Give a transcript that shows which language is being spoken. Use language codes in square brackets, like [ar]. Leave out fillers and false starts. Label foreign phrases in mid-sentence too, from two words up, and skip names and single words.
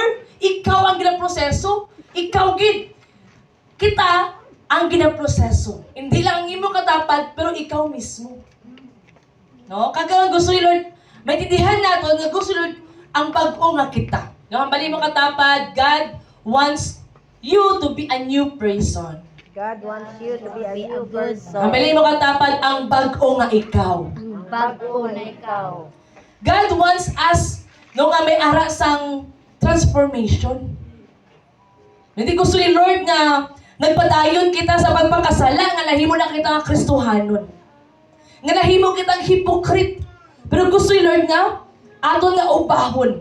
[hil] Ikaw ang ginaproseso. Ikaw gid. Kita ang ginaproseso. Hindi lang ang imo katapad, pero ikaw mismo. No? Kaya gusto ni Lord, [tl] maintindihan natin [hil] nga gusto ni Lord ang bag-o nga kita. No? Hambalin mo katapad, [en] God wants you to be a new person. God wants you to be a new person. [hil] Hambalin mo katapad ang bag-o nga ikaw. Ang bago na ikaw. [en] God wants us, [hil] no nga may ara sang transformation. Hindi gusto ni Lord nga nagpadayon kita sa pagpakasala, nga nahimo na kita nga Kristohanon. Nga nahimo kitang hipokrit. Pero gusto ni Lord nga, aton nga ubahon.